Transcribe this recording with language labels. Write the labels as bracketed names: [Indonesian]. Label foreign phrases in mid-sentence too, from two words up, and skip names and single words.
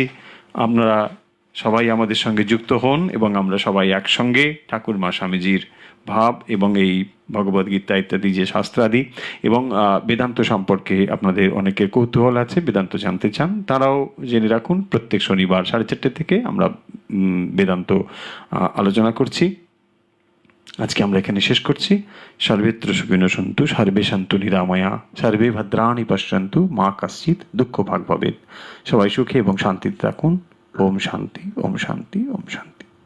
[Bangla] আপনারা সবাই আমাদের সঙ্গে যুক্ত হন এবং আমরা সবাই একসঙ্গে ঠাকুরমা স্বামীজির ভাব এবং এই ভগবদ্গীতা ইত্যাদি যে শাস্ত্রাদি এবং বেদান্ত সম্পর্কে আপনাদের অনেকের কৌতূহল আছে, বেদান্ত জানতে চান, তারাও জেনে রাখুন। প্রত্যেক শনিবার 4:30 থেকে আমরা বেদান্ত আলোচনা করছি। আজকে আমরা এখানে শেষ করছি। [Sanskrit] সর্বেত্র সুখিনো সন্তু, সর্বে সন্তু নিরাময়া, সর্বে ভদ্রাণি পশ্যন্তু, মা কশ্চিৎ দুঃখ ভাগ ভবেৎ। [Bangla] সবাই সুখে এবং শান্তিতে থাকুন। [Sanskrit] ওম শান্তি, ওম শান্তি, ওম শান্তি।